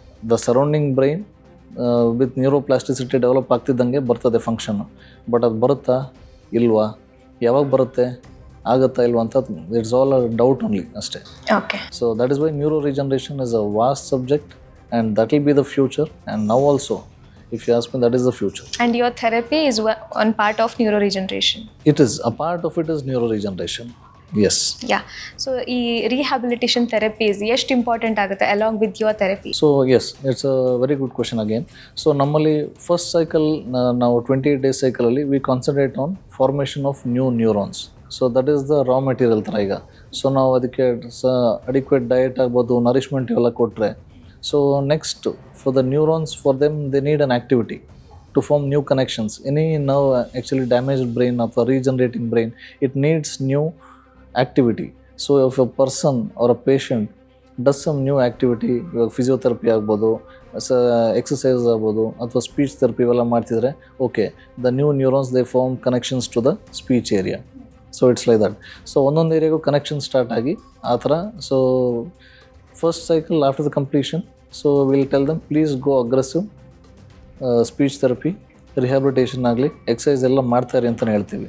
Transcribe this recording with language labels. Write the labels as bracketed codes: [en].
[en] the surrounding brain with neuroplasticity develop [kn] ಆಗ್ತಿದ್ದಂಗೆ ಬರ್ತದೆ [en] Function. [kn] But ಅದು ಬರುತ್ತಾ ಇಲ್ವಾ, ಯಾವಾಗ ಬರುತ್ತೆ, ಆಗುತ್ತಾ ಇಲ್ವಾ ಅಂತ [en] it's all a doubt only [kn] ಅಷ್ಟೇ. [en] Okay. So that is why neuroregeneration is a vast subject and that will be the future. And now also if you ask me, that is the future. And your therapy is one part of neuroregeneration? It is, a part of it is neuroregeneration, yes. Yeah. So ಈ rehabilitation therapies [kn] ಎಷ್ಟು [en] Important ಆಗುತ್ತೆ along with your therapy? So yes, it's a very good question again. So [kn] ನಮ್ಮಲ್ಲಿ first cycle ನಾವು [en] 28 days ಸೈಕಲಲ್ಲಿ we concentrate on formation of new neurons. So that is the raw material ಥರ ಈಗ. [kn] So ನಾವು ಅದಕ್ಕೆ adequate diet ಆಗ್ಬೋದು, nourishment ಇವೆಲ್ಲ ಕೊಟ್ಟರೆ, [en] So next for the neurons, for them they need an activity to form new connections. Any nerve actually damaged brain or regenerating brain, it needs new activity. So if a person or a patient does some new activity, physiotherapy [kn] ಆಗ್ಬೋದು, exercise ಆಗ್ಬೋದು, ಅಥವಾ speech therapy ಇವೆಲ್ಲ ಮಾಡ್ತಿದ್ರೆ, [en] Okay, the new neurons they form connections to the speech area. So it's like that. So [kn] ಒಂದೊಂದು ಏರಿಯಾಗೂ connection start ಆಗಿ ಆ ಥರ. [en] so first cycle after the completion, so we'll tell them please go aggressive speech therapy, rehabilitation ಆಗಲಿ, [kn] exercise ಎಲ್ಲ ಮಾಡ್ತಾರೆ ಅಂತಲೇ ಹೇಳ್ತೀವಿ.